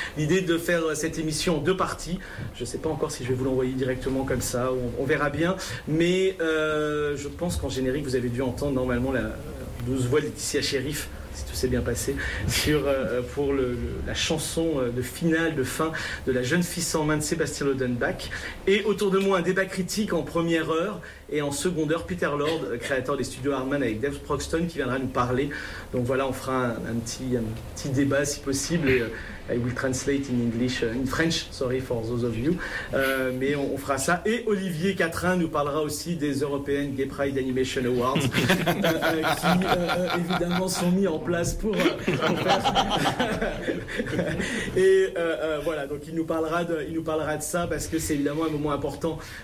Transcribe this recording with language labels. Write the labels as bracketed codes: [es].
[fr] L'idée de faire cette émission en deux parties, je ne sais pas encore si je vais vous l'envoyer directement comme ça, on verra bien, mais je pense qu'en générique, vous avez dû entendre normalement la douce voix de Laetitia Sherif, si tout s'est bien passé, pour la chanson de finale, de fin de La jeune fille sans main de Sébastien Lodenbach. Et autour de moi, un débat critique en première heure et en seconde heure, Peter Lord, créateur des studios Hardman avec Dave Proxton, qui viendra nous parler. Donc voilà, on fera un petit débat si possible. [en] Et, I will translate in English, in French, sorry for those of you. [fr] Mais on fera ça. Et Olivier Catrin nous parlera aussi des European Gay Pride Animation Awards, qui évidemment sont mis en place pour faire. Voilà, donc il nous parlera de ça parce que c'est évidemment un moment important.